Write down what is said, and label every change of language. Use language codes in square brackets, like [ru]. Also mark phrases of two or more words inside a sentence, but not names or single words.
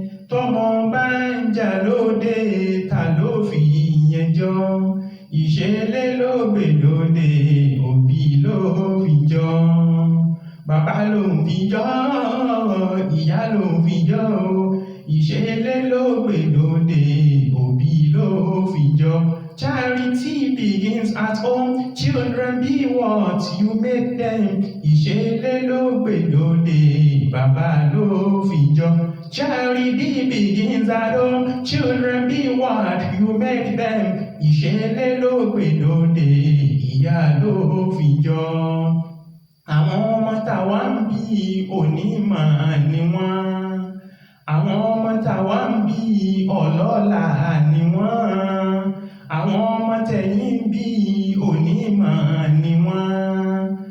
[yo] Tọ́mọ bá ń jà lóde, ta ló fi ìyẹn jọ? Ìṣẹ̀lẹ̀ ló gbé lóde, òbí ló fi jọ. Bàbá ló fi jọ, ìyá ló fi jọ o. Ìṣẹ̀lẹ̀ ló gbé lóde, òbí ló fi jọ. [en] Charity begins at home. Children, be what you make them. [yo] Ìṣẹ̀lẹ̀ ló gbé lóde, bàbá ló fi jọ. [en] Charity begins at home. Children, be what you make them. [yo] Ìṣẹ̀lẹ̀ ló gbé lóde, ìyá ló fi jọ. Àwọn ọmọ tá wa ń bí onímọ̀ ni wọ́n. Àwọn ọmọ tá wa ń bí ọlọ́lá ni wọ́n. Àwọn ọmọ tẹ̀yìn ń bí onímọ̀ ni wọ́n.